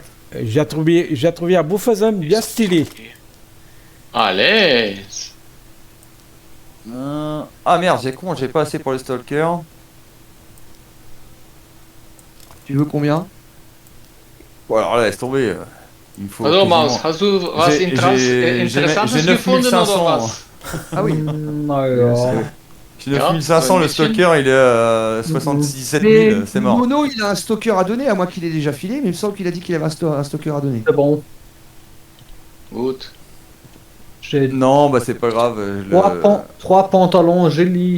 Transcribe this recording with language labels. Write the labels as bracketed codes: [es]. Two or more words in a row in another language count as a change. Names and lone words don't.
[fr] J'ai trouvé un beau faisant bien stylé. Allez. Ah merde, j'ai con, j'ai pas assez pour le stalker. Tu veux combien? Bon, alors là, laisse tomber. Il me faut. [de] Also Maus, [fr] quasiment- [de] hast du was [fr] J'ai- j'ai [de] Interessantes [fr] j'ai [de] gefunden oder 9500. was? [fr] Ah oui. [de] Naja. [fr] J'ai 9500, le stalker il est à 77 Mais 000, c'est mort. Mono, il a un stalker à donner, à moins qu'il ait déjà filé, mais il me semble qu'il a dit qu'il avait un stalker à donner. C'est bon. [de] Gut. [fr] J'ai Non, bah c'est pas grave. trois pantalons gélis.